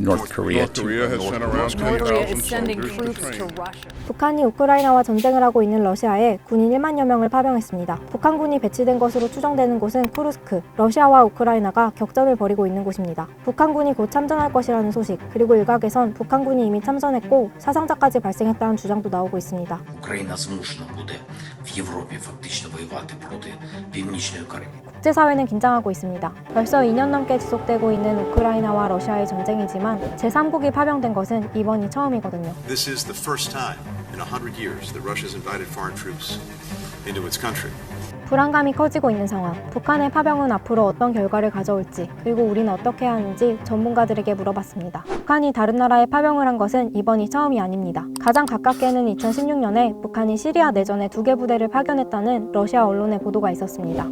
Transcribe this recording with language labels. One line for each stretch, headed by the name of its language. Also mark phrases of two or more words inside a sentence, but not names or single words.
English: North Korea North Korea has sent around North Korea 10,000 is sending soldiers to troops to train. Russia.
Korean: 북한이 우크라이나와 전쟁을 하고 있는 러시아에 군인 1만여 명을 파병했습니다. 북한군이 배치된 것으로 추정되는 곳은 쿠르스크, 러시아와 우크라이나가 격전을 벌이고 있는 곳입니다. 북한군이 곧 참전할 것이라는 소식, 그리고 일각에선 북한군이 이미 참전했고 사상자까지 발생했다는 주장도 나오고 있습니다.
Ukrainian: Україна змушена буде в Європі фактично воювати проти Північної Кореї.
Korean: 국제사회는 긴장하고 있습니다. 벌써 2년 넘게 지속되고 있는 우크라이나와 러시아의 전쟁이지만 제3국이 파병된 것은 이번이 처음이거든요.
English: This is the first time in 100 years that Russia has invited foreign troops into its country.
Korean: 불안감이 커지고 있는 상황. 북한의 파병은 앞으로 어떤 결과를 가져올지, 그리고 우리는 어떻게 해야 하는지 전문가들에게 물어봤습니다. 북한이 다른 나라에 파병을 한 것은 이번이 처음이 아닙니다. 가장 가깝게는 2016년에 북한이 시리아 내전에 2개 부대를 파견했다는 러시아 언론의 보도가 있었습니다.